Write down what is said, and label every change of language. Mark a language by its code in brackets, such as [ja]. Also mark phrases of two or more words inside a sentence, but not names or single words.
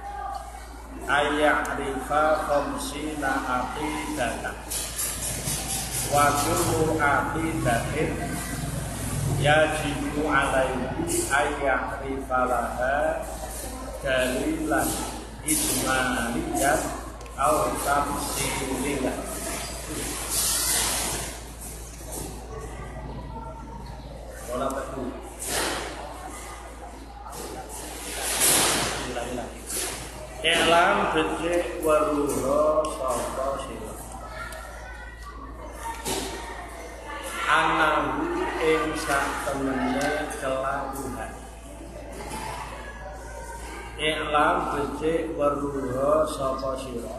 [ar] أن يعرف خمسين عقيدة وكل عقيدة يجب عليه أن يعرف لها دليلا إجماليا أو تفصيليا. [id] Wala betul. [jv] I'lam becik waruha sapa sira. Anahu ing satemene kelakuan. I'lam becik waruha sapa sira.